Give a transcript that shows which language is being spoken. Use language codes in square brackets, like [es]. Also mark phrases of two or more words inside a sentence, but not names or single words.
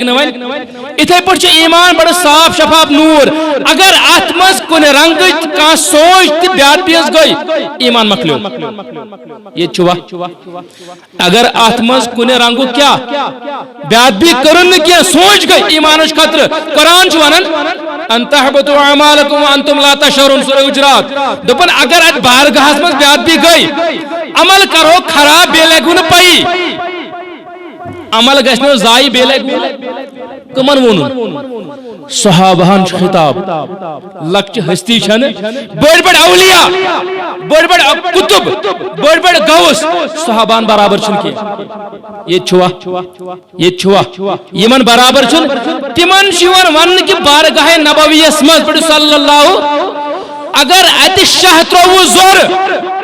[ks] نہٕ وۄنۍ اِتھے پٲٹھۍ چھُ ایمان بڑٕ صاف شفاف نوٗر اگر اتھ منٛز کُنہِ رنگٕچ کانٛہہ سونچ تہِ بیادبیٖز گٔے ایمان مکلیو ییٚتہِ چھُ وَتھ اگر اتھ منٛز کُنہِ رنگُک کیاہ بیادبی کٔرٕن نہٕ کینٛہہ سونچ گٔے ایمانٕچ خطرٕ قرآن چھُ ونان [ar] ان تحبطوا اعمالکم وانتم لا تشعرون [ks] سورہ حجرات دپن اگر ات بارگاہس منٛز بیادبی گٔے عمل کرو خراب بیٚیہِ لگوٕ نہٕ پیی عمل گژھِ نہٕ ضایہِ بیٚیہِ لگہِ کٕمن ووٚنُن صحابہن چھُ خطاب لۄکچہِ ہستی چھنہٕ بٔڑۍ بٔڑۍ اولیاء بٔڑۍ بٔڑۍ کُتُب بٔڑۍ بٔڑۍ غوث صحابہن برابر چھُنہٕ کینٛہہ ییٚتہِ چھُوا یِمن برابر چھُنہٕ تِمن چھُ یِوان وننہٕ کہِ بارگاہ نبویَس منٛز پٔرِو [ar] صلی اللہ [ks] اگر اتہِ شاہ ترٛووُ زورٕ